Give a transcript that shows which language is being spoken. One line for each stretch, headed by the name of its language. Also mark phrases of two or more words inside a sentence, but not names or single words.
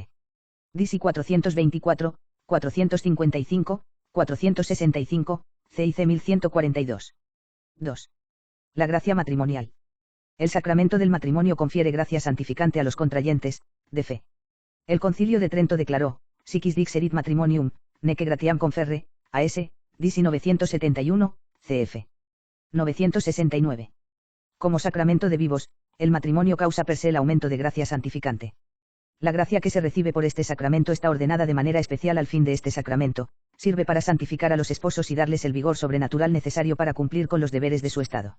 Spanish: Disi 424, 455, 465, CIC 1142. 2. La gracia matrimonial. El sacramento del matrimonio confiere gracia santificante a los contrayentes, de fe. El Concilio de Trento declaró,
Latin: siquis dixerit matrimonium, neque gratiam conferre,
Spanish: a.s., Disi 971, cf. 969. Como sacramento de vivos, el matrimonio causa per se el aumento de gracia santificante. La gracia que se recibe por este sacramento está ordenada de manera especial al fin de este sacramento, sirve para santificar a los esposos y darles el vigor sobrenatural necesario para cumplir con los deberes de su estado.